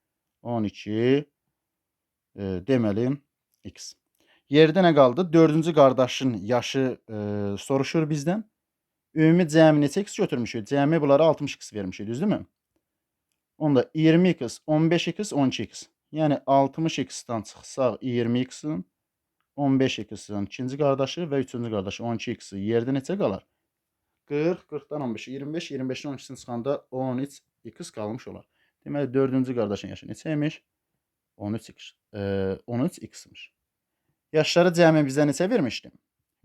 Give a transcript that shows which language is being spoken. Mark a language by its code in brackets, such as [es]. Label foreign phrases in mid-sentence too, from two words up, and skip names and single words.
[az] 12 deməli x. Yerdə nə qaldı? 4-cü qardaşın yaşı soruşur bizdən. Ümumi cəmi neçə x götürmüşük? Cəmi bunlara 60x vermişik, düzdürmü? Onda 20x, 15x, 12x. Yəni 60x-dan çıxsaq 20x-in, 15x-in ikinci qardaşı və üçüncü qardaşı 12x-i yerdə neçə qalar? 40, 40-dan 15, 25, 25-in 12-sini çıxanda 13x qalmış olar. Deməli 4-cü qardaşın yaşı neçəymiş? 13x. 13x-miş. Yaşları cəmi bizə neçə vermişdim?